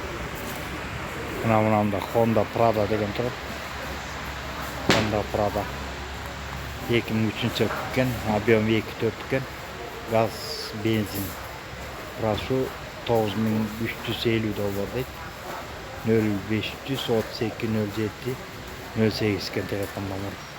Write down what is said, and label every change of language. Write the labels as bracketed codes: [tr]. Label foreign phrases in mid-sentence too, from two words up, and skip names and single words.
[ky] Manda Honda Prada деген турат. [uz] Honda Prada 2003-yil ekan, объем 2.4 ekan. Gaz, benzin. Прошу $9350 deydi. 0532 07 08 ekan telefon nomeri.